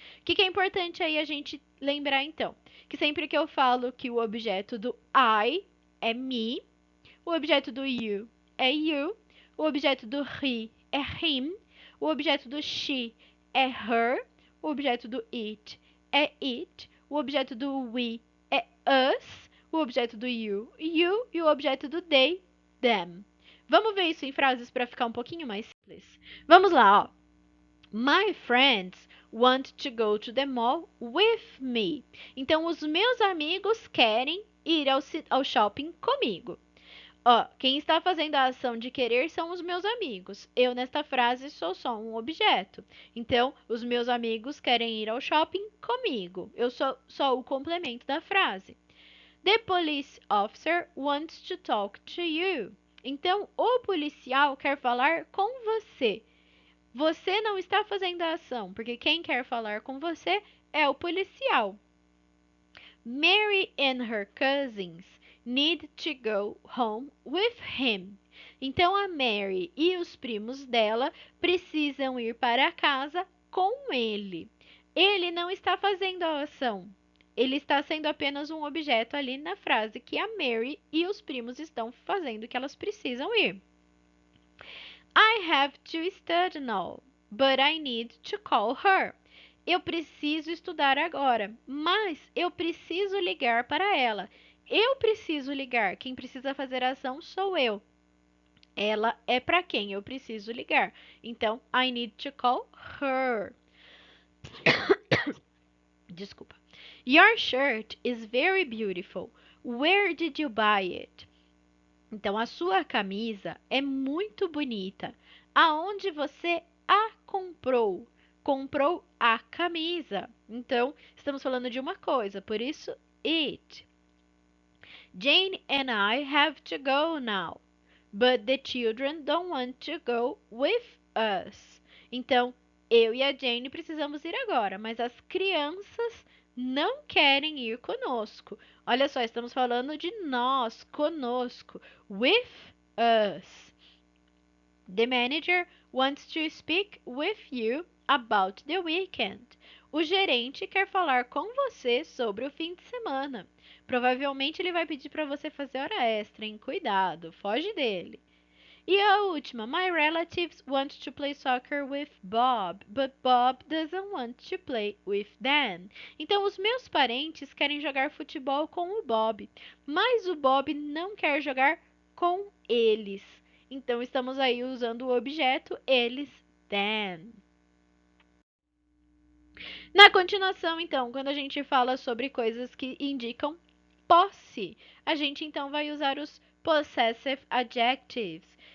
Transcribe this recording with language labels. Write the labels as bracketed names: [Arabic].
[Portuguese] O que é importante aí a gente lembrar então? Que sempre que eu falo que o objeto do I é me, o objeto do you é you, o objeto do he é him, o objeto do she é her, o objeto do it é it, o objeto do we é us, o objeto do you e o objeto do they, them. Vamos ver isso em frases para ficar um pouquinho mais simples. Vamos lá, ó. [English] My friends want to go to the mall with me. [Portuguese] Então, os meus amigos querem ir ao shopping comigo. Ó, quem está fazendo a ação de querer são os meus amigos. Eu, nesta frase, sou só um objeto. Então, os meus amigos querem ir ao shopping comigo. Eu sou só o complemento da frase. [English] The police officer wants to talk to you. [Portuguese] Então, o policial quer falar com você. Você não está fazendo a ação, porque quem quer falar com você é o policial. [English] Mary and her cousins need to go home with him. [Portuguese] Então a Mary e os primos dela precisam ir para casa com ele. Ele não está fazendo a ação. Ele está sendo apenas um objeto ali na frase que a Mary e os primos estão fazendo que elas precisam ir. [English] I have to study now, but I need to call her. [Portuguese] Eu preciso estudar agora, mas eu preciso ligar para ela. Eu preciso ligar. Quem precisa fazer a ação sou eu. Ela é para quem eu preciso ligar. [English] Então, I need to call her. [Portuguese] Desculpa. [English] Your shirt is very beautiful. Where did you buy it? [Portuguese] Então, a sua camisa é muito bonita. Aonde você a comprou? Comprou a camisa. Então, estamos falando de uma coisa, por isso, it. [English] Jane and I have to go now, but the children don't want to go with us. [Portuguese] Então, eu e a Jane precisamos ir agora, mas as crianças não querem ir conosco. Olha só, estamos falando de nós, conosco, [English] with us. The manager wants to speak with you about the weekend. [Portuguese] O gerente quer falar com você sobre o fim de semana. Provavelmente ele vai pedir para você fazer hora extra, hein? Cuidado, foge dele. E a última, [English] my relatives want to play soccer with Bob, but Bob doesn't want to play with them. [Portuguese] Então, os meus parentes querem jogar futebol com o Bob, mas o Bob não quer jogar com eles. Então, estamos aí usando o objeto eles, them. Na continuação, então, quando a gente fala sobre coisas que indicam posse, a gente então vai usar os possessive adjectives.